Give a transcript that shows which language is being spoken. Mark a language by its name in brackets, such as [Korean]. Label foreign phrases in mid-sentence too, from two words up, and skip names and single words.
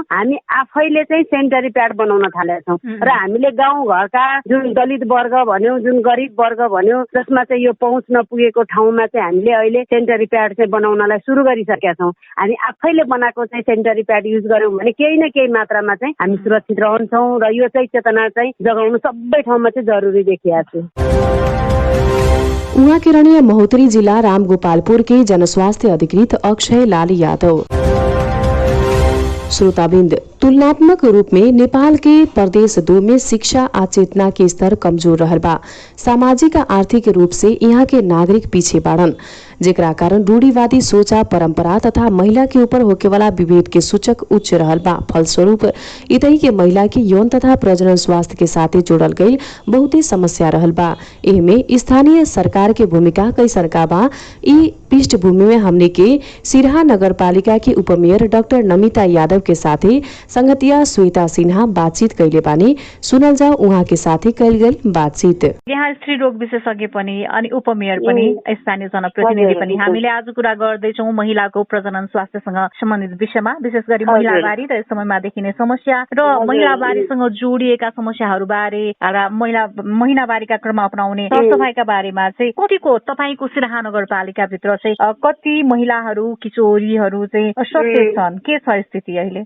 [Nepali] हामी आफैले चाहिँ सेनिटरी प्याड बनाउन थालेका छौँ र हामीले गाउँघरका जुन दलित वर्ग भन्यौँ, जुन गरिब वर्ग भन्यौँ, जसमा चाहिँ यो पहुँच नपुगेको ठाउँमा चाहिँ हामीले अहिले सेनिटरी प्याड चाहिँ बनाउनलाई सुरु गरिसकेका छौँ। हामी आफैले बनाएको चाहिँ सेनिटरी प्याड युज गऱ्यौँ भने केही न केही मात्रामा चाहिँ हामी सुरक्षित रहन्छौँ र यो चाहिँ चेतना चाहिँ जगाउनु सबै ठाउँमा चाहिँ जरुरी देखिएको छ। उहाँ केरनीय महोत्तरी जिल्ला रामगोपालपुरकै जनस्वास्थ्य अधिकृत अक्षय लाल यादव। [Bhojpuri] श्रोताबिंद, तुलनात्मक रूप में नेपाल के प्रदेश 2 में शिक्षा आ चेतना के स्तर कमजोर रहल बा। सामाजिक आ आर्थिक रूप से यहाँ के नागरिक पीछे बाड़न, जेकरा कारण रूढ़िवादी सोचा, परंपरा तथा महिला के ऊपर होके वाला विभेद के सूचक उच्च रहल बा। फलस्वरूप इतही के महिला के यौन तथा प्रजनन स्वास्थ्य के साथे जोड़ल गई बहुते समस्या रहल बा। एहमे स्थानीय सरकार के भूमिका कैसन का बा, ई पृष्ठभूमि में हमने के सिरहा नगरपालिका की उपमेयर डाक्टर नमिता यादव के साथे संगतिया श्वेता सिन्हा बातचीत कैले बानी। सुनल जाओ उहाँ के साथे कैल गई बातचीत। [Nepali] यहाँ स्त्री रोग विशेषज्ञ पनि अनि उपमेयर पनि स्थानीय जनप्रतिनिधि पनि हामीले आज कुरा गर्दैछौँ महिलाको प्रजनन स्वास्थ्यसँग सम्बन्धित विषयमा, विशेष गरी महिलावारी र यस समयमा देखिने समस्या र महिलावारीसँग जोडिएका समस्याहरू बारे र महिनावारीका क्रममा अपनाउने सरसफाइका बारेमा चाहिँ कतिको तपाईको सिरहा नगरपालिकाभित्र चाहिँ कति महिलाहरू किशोरीहरू चाहिँ सचेत छन्, के छ स्थिति अहिले?